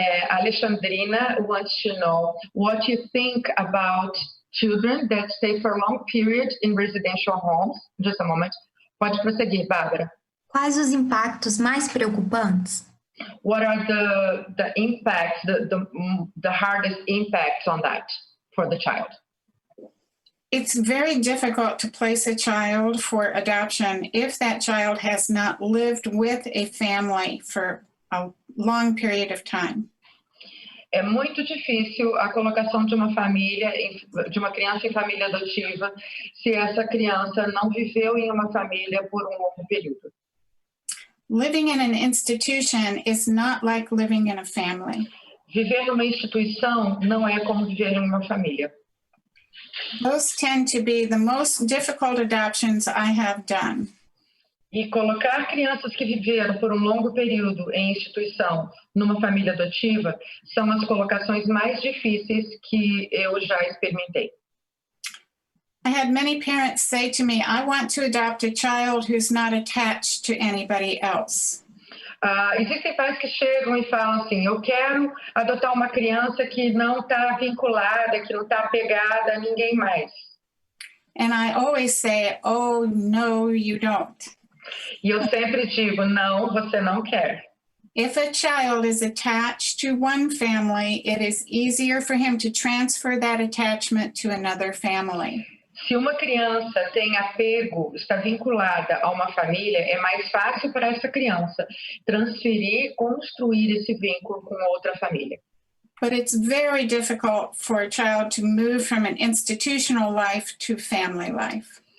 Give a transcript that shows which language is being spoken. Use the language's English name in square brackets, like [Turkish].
[English] Alexandrina wants to know what you think about children that stay for a long period in residential homes. Just a moment. [Portuguese] Pode prosseguir, [English] Bárbara. [Portuguese] Quais os impactos mais preocupantes? [English] What are the impacts, the hardest impacts on that for the child? It's very difficult to place a child for adoption if that child has not lived with a family for a long period of time. [Portuguese] É muito difícil a colocação de uma família, de uma criança em família adotiva, se essa criança não viveu em uma família por um longo período. [English] Living in an institution is not like living in a family. [Portuguese] Viver numa instituição não é como viver em uma família. [English] Those tend to be the most difficult adoptions I have done. [Portuguese] E colocar crianças que viveram por um longo período em instituição numa família adotiva são as colocações mais difíceis que eu já experimentei. [English] I had many parents say to me, I want to adopt a child who's not attached to anybody else. [Portuguese] Existem pais que chegam e falam assim, eu quero adotar uma criança que não está vinculada, que não está apegada a ninguém mais. [English] And I always say, oh, no, you don't. [Portuguese] E eu sempre digo, não, você não quer. [English] If a child is attached to one family, it is easier for him to transfer that attachment to another family. [Portuguese] Se uma criança tem apego, está vinculada a uma família, é mais fácil para essa criança transferir, construir esse vínculo com outra família. [English] But it's very difficult for a child to move from an institutional life to family life.